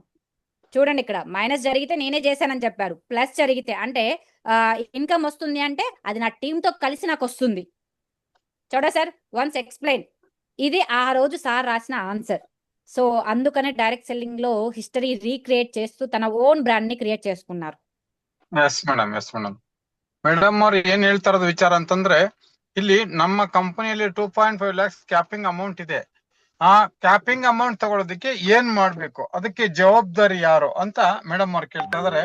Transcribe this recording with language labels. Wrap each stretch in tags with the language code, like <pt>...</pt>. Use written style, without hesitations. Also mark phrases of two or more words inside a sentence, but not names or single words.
<te>చూడండి, ఇక్కడ మైనస్ జరిగితే నేనే చేశానని చెప్పారు, ప్లస్ జరిగితే అంటే ఇన్కమ్ వస్తుంది అంటే అది నా టీంతో కలిసి నాకు వస్తుంది. చూడ సార్,</te> <en>once explain.</en> <te>ఇది ఆ రోజు సార్ రాసిన ఆన్సర్. సో అందుకనే</te> <en>direct selling</en> <te>లో</te> <en>history recreate</en> <te>చేస్తూ తన</te> <en>own brand</en> <te>ని ಕ್ರಿಯೇಟ್ చేసుకున్నారు.</te> <en>Yes madam, yes madam.</en> <kn>ಮೇಡಮ್ ಅವ್ರು ಏನ್ ಹೇಳ್ತಾ ಇರೋದು ವಿಚಾರ ಅಂತಂದ್ರೆ, ಇಲ್ಲಿ ನಮ್ಮ ಕಂಪನಿಯಲ್ಲಿ 2.5 ಲ್ಯಾಕ್ಸ್</kn> <en>capping amount</en> <kn>ಇದೆ. ಆ</kn> <en>capping amount</en> <kn>ತಗೊಳ್ಳೋದಕ್ಕೆ ಏನ್ ಮಾಡ್ಬೇಕು, ಅದಕ್ಕೆ ಜವಾಬ್ದಾರಿ ಯಾರು ಅಂತ ಮೇಡಮ್ ಅವ್ರು ಕೇಳ್ತಾ ಇದಾರೆ.</kn>